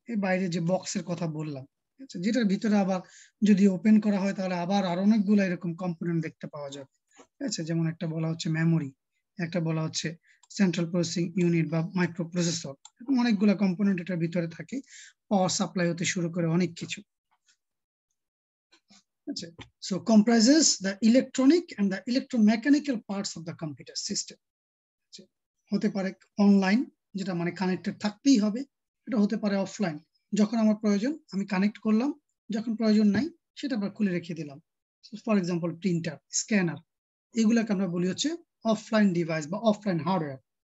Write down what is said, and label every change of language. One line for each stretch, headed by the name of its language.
Bangla: এই বাইরে যে বক্সের কথা বললাম, ঠিক আছে, যেটার ভিতরে আবার যদি ওপেন করা হয় তাহলে আবার আরো অনেকগুলো এরকম কম্পোনেন্ট দেখতে পাওয়া যাবে, ঠিক আছে। যেমন একটা বলা হচ্ছে মেমোরি, একটা বলা হচ্ছে সেন্ট্রাল প্রসেসিং ইউনিট বা মাইক্রো প্রসেসর, অনেকগুলো কম্পোনেন্ট এটার ভিতরে থাকে, পাওয়ার সাপ্লাই হতে শুরু করে অনেক কিছু।
English: So comprises the electronic and the electromechanical parts of the computer system.
Bangla: হতে পারে অনলাইন যেটা মানে কানেক্টেড থাকতেই হবে, এটা হতে পারে অফলাইন, যখন আমার প্রয়োজন আমি কানেক্ট করলাম, যখন প্রয়োজন নাই সেটা আবার খুলে রেখে দিলাম। ফর এক্সাম্পল প্রিন্টার, স্ক্যানার, এগুলাকে আমরা বলি হচ্ছে অফলাইন ডিভাইস বা অফলাইন হার্ডওয়্যার।